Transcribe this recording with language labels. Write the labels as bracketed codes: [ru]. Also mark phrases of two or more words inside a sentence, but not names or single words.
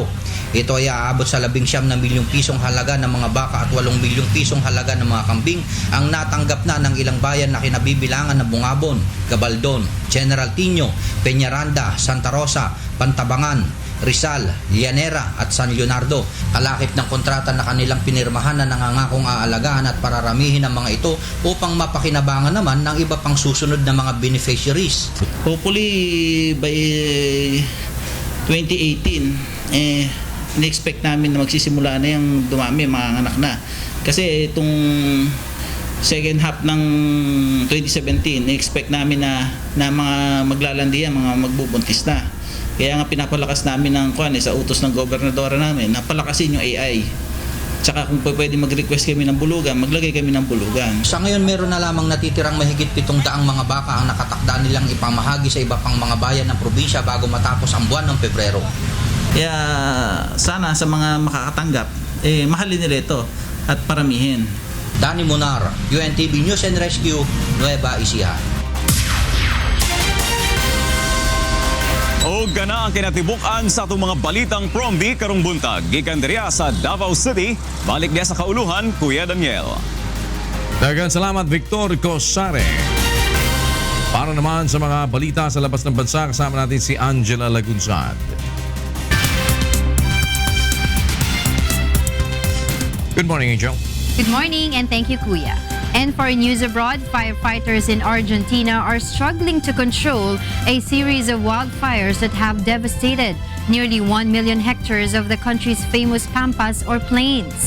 [tl] Ito ay aabot sa 19 milyong pisong halaga ng mga baka at 8 milyong pisong halaga ng mga kambing ang natanggap na ng ilang bayan na kinabibilangan ng Bungabon, Gabaldon, General Tino, Peñaranda, Santa Rosa, Pantabangan, Rizal, Llanera at San Leonardo. Kalakip ng kontrata na kanilang pinirmahan na nangangakong aalagaan at pararamihin ang mga ito upang mapakinabangan naman ng iba pang susunod na mga beneficiaries. [en] Hopefully by [tl] 2018, in-expect namin na magsisimula na yung dumami, mga anak na. Kasi itong [en] second half [tl] ng 2017, in-expect namin na mga maglalandian, mga magbubuntis na. Kaya nga pinapalakas namin ng sa utos ng gobernadora namin na palakasin yung AI. Tsaka kung pwede mag-request kami ng bulugan, maglagay kami ng bulugan. Sa ngayon meron na lamang natitirang mahigit 700 mga baka ang nakatakda nilang ipamahagi sa iba pang mga bayan ng probinsya bago matapos ang buwan ng Pebrero. Kaya sana sa mga makakatanggap, mahalin nila ito at paramihin. Danny Munar, UNTV News and Rescue, Nueva Ecija. [ceb] O gana ang kinatibukan sa itong mga balitang prombi karong buntag. Gikan diriya sa Davao City, balik diya sa kauluhan, Kuya Daniel. Daghang salamat, Victor Cosare. [tl] Para naman sa mga balita sa labas ng bansa, kasama natin si Angela Lagunsad. [en] Good morning, Angel. Good morning and thank you, Kuya. And for news abroad, firefighters in Argentina are struggling to control a series of wildfires that have devastated nearly 1 million hectares of the country's famous pampas or plains.